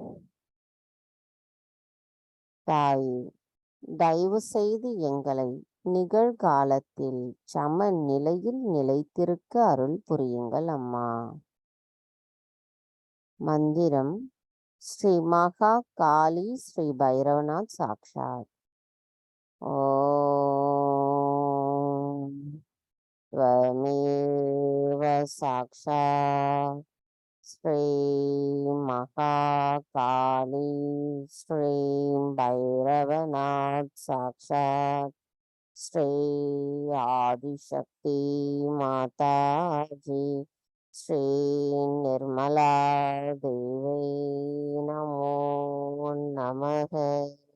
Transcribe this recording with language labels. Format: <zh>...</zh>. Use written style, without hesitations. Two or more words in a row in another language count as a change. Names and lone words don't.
<ta>தாய், தயவு செய்து எங்களை நிகழ்காலத்தில் சமநிலையில் நிலைத்திருக்க அருள் புரியுங்கள் அம்மா. மந்திரம் ஸ்ரீ மகா காளி ஸ்ரீ பைரவநாத் சாக்ஷாத்.</ta> <sa>ஓம் त्वमेव साक्षात् श्री महा काली श्री भैरवनाथ साक्षात् श्री आदिशक्ति माता जी श्री निर्मला देवी नमो नमः.</sa>